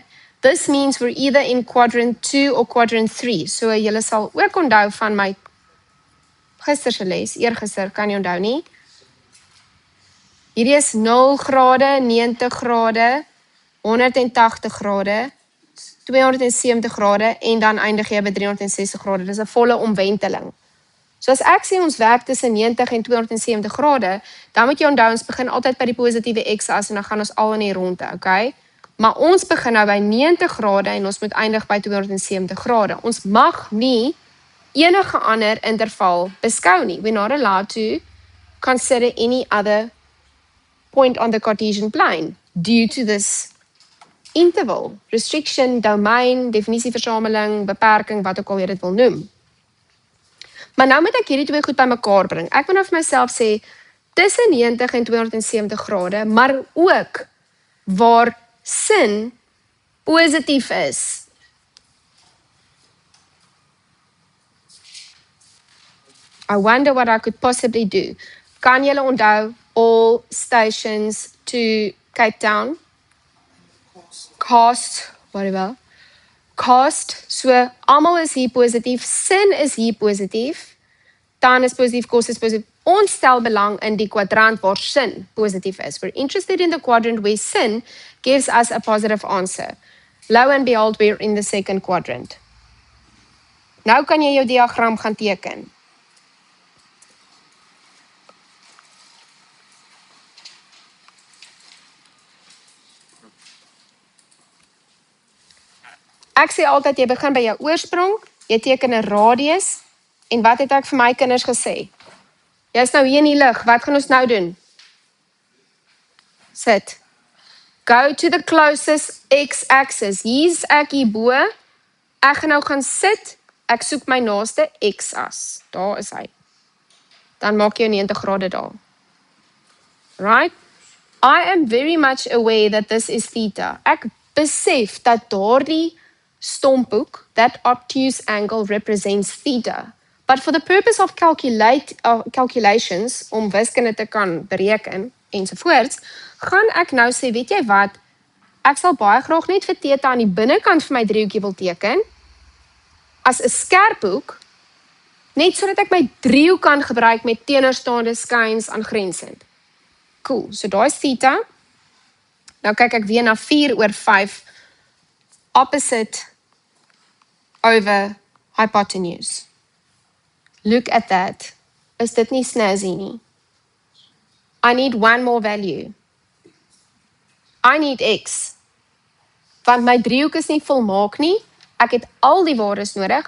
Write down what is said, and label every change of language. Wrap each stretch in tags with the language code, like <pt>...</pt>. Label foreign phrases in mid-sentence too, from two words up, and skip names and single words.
<en>This means we're either in quadrant 2 or quadrant 3.</en> <af>So julle sal ook onthou van my gisterse les, eergister, kan jy onthou nie. Hierdie is 0 grade, 90 grade, 180 grade, 270 grade en dan eindig jy by 360 grade. Dis 'n volle omwenteling. So as ek sê ons werk tussen 90 en 270 grade, dan moet jy onthou ons begin altyd by die positiewe x-as en dan gaan ons al in die ronde, okay? Maar ons begin nou by 90 grade en ons moet eindig by 270 grade. Ons mag nie enige ander interval beskou nie.</af> <en>We're not allowed to consider any other point on the Cartesian plane due to this interval, restriction,</en> <af>domein, definisieversameling, beperking, wat ook al jy dit wil noem. Maar nou moet ek hierdie twee goed by mekaar bring. Ek moet nou vir myself sê, tussen 90 en 270 grade, maar ook waar sin positief is.</af> <en>I wonder what I could possibly do.</en> <af>Kan julle onthou</af> <en>all stations to Cape Town cost</en> <af>Baie wel. Cost, so almal is hier positief, sin is hier positief, tan is positief, kos is positief. Ons stel belang in die kwadrant waar sin positief is.</af> <en>We're interested in the quadrant where sin gives us a positive answer. Lo and behold, we're in the second quadrant.</en> <af>Nou kan jy jou diagram gaan teken. Ek sê altyd, jy begin by jou oorsprong, jy teken 'n radius, en wat het ek vir my kinders gesê? Jy is nou hier in die lig, wat gaan ons nou doen? Sit.</af> <en>Go to the closest x-axis.</en> <af>Hier's ek hierbo. Ek gaan nou gaan sit, ek soek my naaste x-as. Daar is hy. Dan maak jy 90 grade daar. Right?</af> <en>I am very much aware that this is theta.</en> <af>Ek besef dat daardie stomphoek,</af> <en>that obtuse angle represents theta. But for the purpose of calculations,</en> <af>om wiskunde te kan bereken, ensovoorts, gaan ek nou sê, weet jy wat, ek sal baie graag net vir theta aan die binnekant van my driehoekie wil teken, as 'n skerphoek, net sodat ek my driehoek kan gebruik met teenoorstaande skyns aangrensend. Cool, so daar is theta. Nou kyk ek weer na 4/5</af> <en>opposite over hypotenuse. Look at that.</en> <af>Is dit nie snazzy nie?</af> <en>I need one more value. I need x.</en> <af>Want my driehoek is nie volmaak nie. Ek het al die waardes nodig.</af>